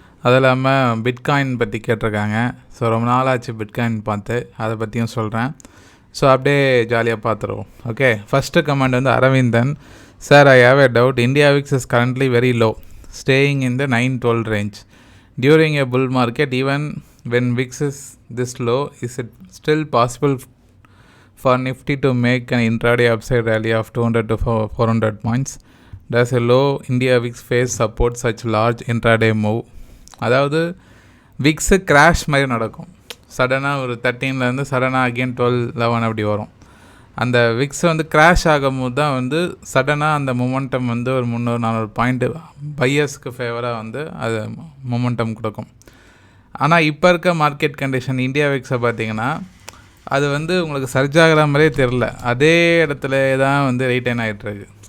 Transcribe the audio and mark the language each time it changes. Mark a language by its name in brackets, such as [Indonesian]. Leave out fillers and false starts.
[Tamil] அது இல்லாமல் பிட்காயின் பற்றி கேட்டிருக்காங்க. ஸோ ரொம்ப நாளாச்சு பிட்காயின் பார்த்து, அதை பற்றியும் சொல்கிறேன். ஸோ அப்படியே ஜாலியாக பார்த்துருவோம். ஓகே, ஃபஸ்ட்டு கமெண்ட் வந்து Aravindan sir, [English] I have a doubt. India VIX is currently very low, staying in the 9-12 range. During a bull market, even when VIX is this low, is it still possible for Nifty to make an intraday upside rally of 200 to 400 points? Does a low India VIX phase support such large intraday move? [Tamil] அதாவது Vicks crash மாதிரி நடக்கும். சடனாக ஒரு 13லேருந்து சடனாக again 12-11 அப்படி வரும். அந்த Vicks வந்து கிராஷ் ஆகும்போது தான் வந்து சடனாக அந்த மொமெண்டம் வந்து ஒரு 300-400 பாயிண்ட்டு பையர்ஸ்க்கு ஃபேவராக வந்து அது மொமெண்டம் கொடுக்கும். ஆனால் இப்போ இருக்க மார்க்கெட் கண்டிஷன் இந்தியா விக்ஸை பார்த்திங்கன்னா அது வந்து உங்களுக்கு சர்ஜ் ஆகிற மாதிரியே தெரில, அதே இடத்துல தான் வந்து ரீட்டைன் ஆகிட்டுருக்கு.